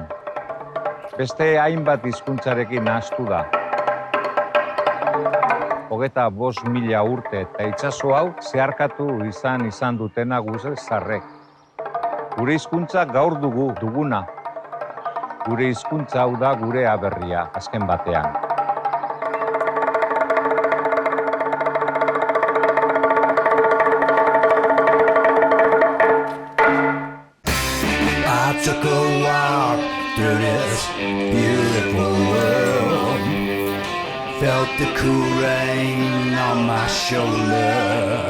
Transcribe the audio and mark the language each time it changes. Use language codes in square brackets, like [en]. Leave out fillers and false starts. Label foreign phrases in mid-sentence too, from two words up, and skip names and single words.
[eu] Beste hainbat hizkuntzarekin nahastu da. 25.000 urte eta itsaso hau zeharkatu izan dutena guze zarrek. Gure hizkuntza gaur duguna. Gure hizkuntza hau da gure aberria, azken batean. [en] I took a walk through this beautiful world. Felt the cool rain on my shoulder.